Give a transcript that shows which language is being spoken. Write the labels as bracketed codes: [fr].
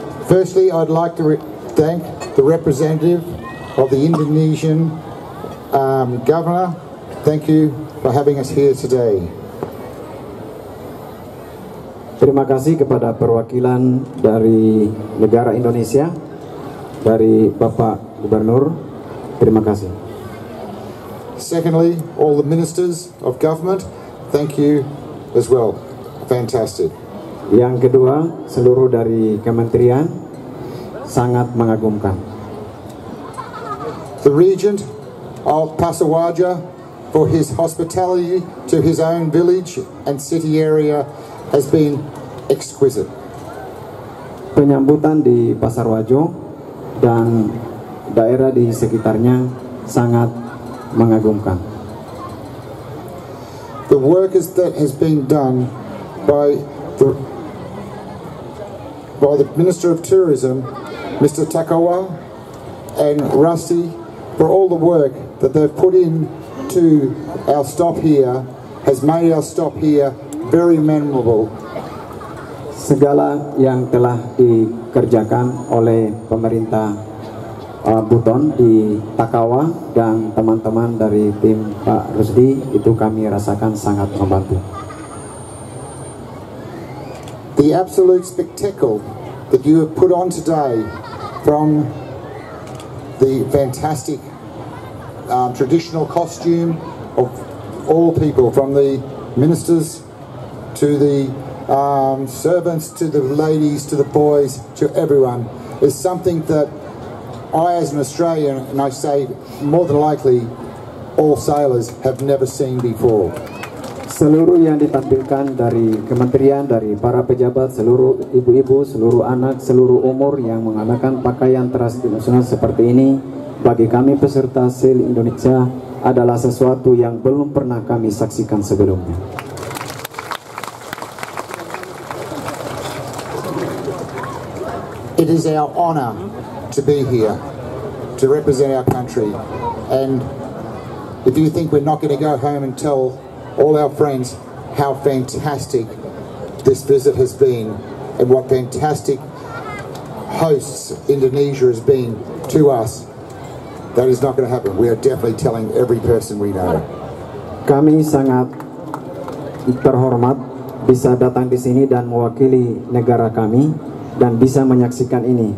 [en] Firstly, I'd like to thank the representative of the Indonesian governor. Thank you for having us here today. [id] Terima kasih kepada perwakilan dari negara Indonesia, dari Bapak Gubernur. Terima kasih. [en] Secondly, all the ministers of government, thank you as well. Fantastic. [id] Yang kedua, seluruh dari kementerian sangat mengagumkan. [en] The Regent of Pasawaja for his hospitality to his own village and city area has been exquisite. [id] Penyambutan di Pasarwajo dan daerah di sekitarnya sangat mengagumkan. [en] The work that has been done by the Minister of Tourism, Mr. Takawa, and Rusty, for all the work that they've put in to our stop here, has made our stop here very memorable. [id] Segala yang telah dikerjakan oleh pemerintah Buton di Takawa dan teman-teman dari tim Pak Rusdi itu kami rasakan sangat membantu. [en] The absolute spectacle that you have put on today, from the fantastic traditional costume of all people, from the ministers to the servants to the ladies to the boys to everyone, is something that I, as an Australian, and I say more than likely all sailors, have never seen before. [id] Seluruh yang ditampilkan dari kementerian, dari para pejabat, seluruh ibu-ibu, seluruh anak, seluruh umur yang mengenakan pakaian tradisional seperti ini, bagi kami peserta Sail Indonesia adalah sesuatu yang belum pernah kami saksikan sebelumnya. [en] It is our honor to be here, to represent our country, and if you think we're not going to go home and tell all our friends how fantastic this visit has been and what fantastic hosts Indonesia has been to us, that is not going to happen. We are definitely telling every person we know. [id] Kami sangat terhormat bisa datang di sini dan mewakili negara kami dan bisa menyaksikan ini.